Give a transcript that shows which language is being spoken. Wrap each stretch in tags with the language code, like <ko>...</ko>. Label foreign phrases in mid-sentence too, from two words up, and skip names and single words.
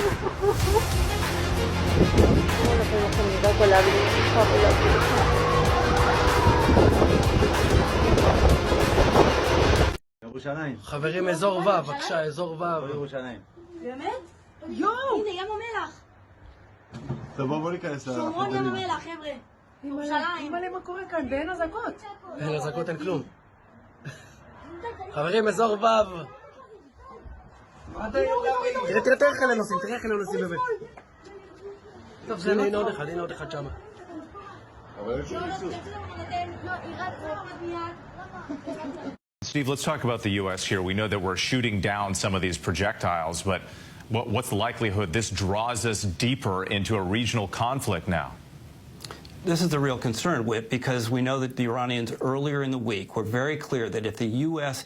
<es>No lo podemos comunicar con la bruja, con la bruja.</es> <he>ירושלים. חברים, אזור ו', בבקשה, אזור ו'. ירושלים. באמת? יואו! הנה, ים המלח. טוב, בואו ניכנס שומרון ים המלח, חבר'ה. ירושלים. אימא'לה, מה קורה כאן? ואין אזעקות. אין אזעקות, אין כלום. חברים, אזור ו'. תראה איך אלה נוסעים, תראה איך אלה נוסעים באמת. טוב, זה הנה עוד אחד שמה.</he> <en>Steve, let's talk about the U.S. here. We know that we're shooting down some of these projectiles, but what's the likelihood this draws us deeper into a regional conflict now? This is the real concern, Whit, because we know that the Iranians earlier in the week were very clear that if the U.S.</en>